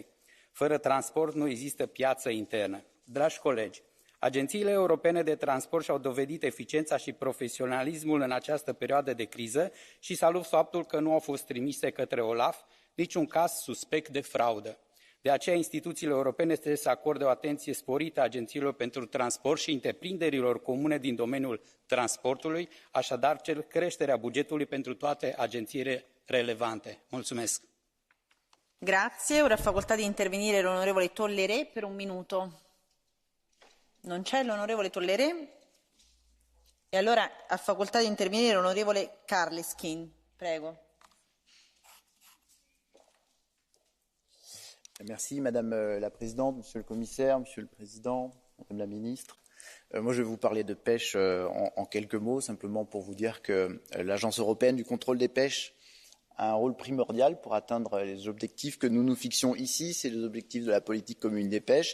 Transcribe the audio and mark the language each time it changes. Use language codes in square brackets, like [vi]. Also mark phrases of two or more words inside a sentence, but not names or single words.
[ro] Fără transport nu există piață internă. Dragi colegi, agențiile europene de transport și-au dovedit eficiența și profesionalismul în această perioadă de criză și salut faptul că nu au fost trimise către OLAF niciun caz suspect de fraudă. De aceea, instituțiile europene trebuie să acorde o atenție sporită agențiilor pentru transport și întreprinderilor comune din domeniul transportului, așadar cer creșterea bugetului pentru toate agențiile relevante. Mulțumesc! [it] Grazie. Ora ha facoltà di intervenire l'onorevole Tolleré per un minuto. Non c'è l'onorevole Tolleré? E allora ha facoltà di intervenire l'onorevole Karleskin. Prego. [fr] Merci Madame la Présidente, Monsieur le Commissaire, Monsieur le Président, Madame la Ministre. Moi je vais vous parler de pêche en quelques mots, simplement pour vous dire que l'Agence européenne du contrôle des pêches a un rôle primordial pour atteindre les objectifs que nous nous fixions ici, c'est les objectifs de la politique commune des pêches.